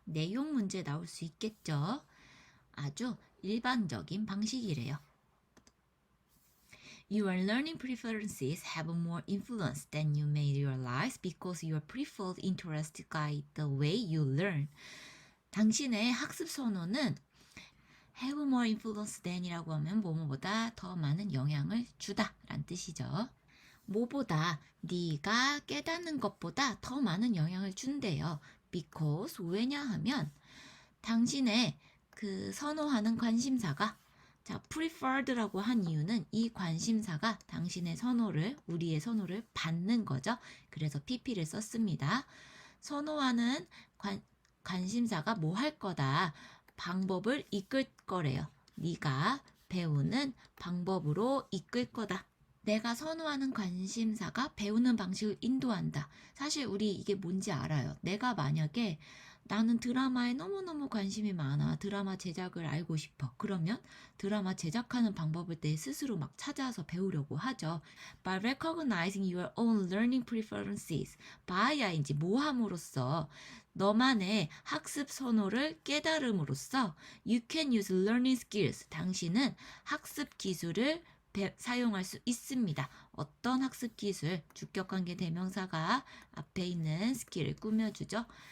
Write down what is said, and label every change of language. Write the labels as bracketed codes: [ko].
[ko] 내용 문제 나올 수 있겠죠? 아주 일반적인 방식이래요. [en] Your learning preferences have more influence than you may realize because your preferred interests guide the way you learn. [ko] 당신의 학습 선호는 have more influence than 이라고 하면 뭐뭐보다 더 많은 영향을 주다 라는 뜻이죠. 뭐보다 네가 깨닫는 것보다 더 많은 영향을 준대요. because 왜냐하면 당신의 그 선호하는 관심사가 preferred라고 한 이유는 이 관심사가 당신의 선호를 우리의 선호를 받는 거죠. 그래서 pp를 썼습니다. 선호하는 관심사가 뭐 할 거다. 방법을 이끌 거래요. 네가 배우는 방법으로 이끌 거다. 내가 선호하는 관심사가 배우는 방식을 인도한다. 사실 우리 이게 뭔지 알아요. 내가 만약에 나는 드라마에 너무너무 관심이 많아. 드라마 제작을 알고 싶어. 그러면 드라마 제작하는 방법을 내 스스로 막 찾아서 배우려고 하죠. [en] By recognizing your own learning preferences. [ko] by야인지 모함으로써 너만의 학습 선호를 깨달음으로써 you can use learning skills. 당신은 학습 기술을 사용할 수 있습니다. 어떤 학습 기술, 주격관계 대명사가 앞에 있는 스킬을 꾸며주죠.